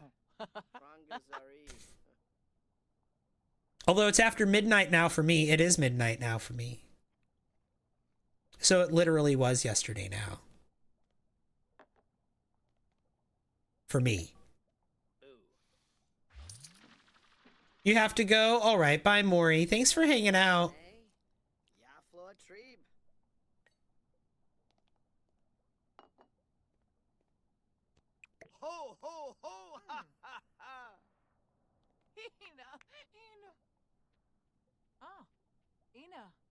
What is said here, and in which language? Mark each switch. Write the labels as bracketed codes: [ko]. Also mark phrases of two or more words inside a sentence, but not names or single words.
[en] Although it's after midnight now for me, it is midnight now for me. So it literally was yesterday now. For me. You have to go? All right, bye, Maury. Thanks for hanging out. Ho, ho, ho, ha, ha, ha. Ina, Ina. Ah, Ina.